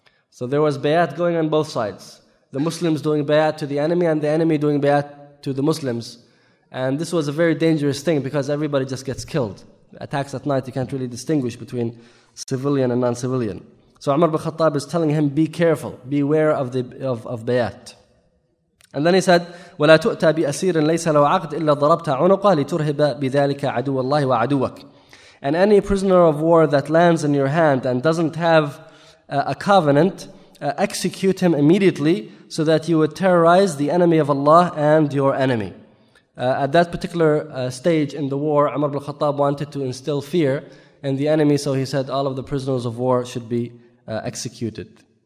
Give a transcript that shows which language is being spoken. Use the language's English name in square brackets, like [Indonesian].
[English] So there was bayat going on both sides. The Muslims doing bayat to the enemy and the enemy doing bayat to the Muslims. And this was a very dangerous thing because everybody just gets killed. Attacks at night, you can't really distinguish between civilian and non-civilian. So Umar ibn Khattab is telling him, be careful, beware of the of bayat. And then he said, [Arabic] وَلَا تُؤْتَى بِأَسِيرٍ لَيْسَ لَوْ عَقْدْ إِلَّا ضَرَبْتَ عُنُقَهُ لِتُرْهِبَ بِذَلِكَ عَدُوَ اللَّهِ وَعَدُوَكَ. [English] And any prisoner of war that lands in your hand and doesn't have a covenant, execute him immediately so that you would terrorize the enemy of Allah and your enemy. At that particular stage in the war, Umar ibn Khattab wanted to instill fear in the enemy, so he said all of the prisoners of war should be executed.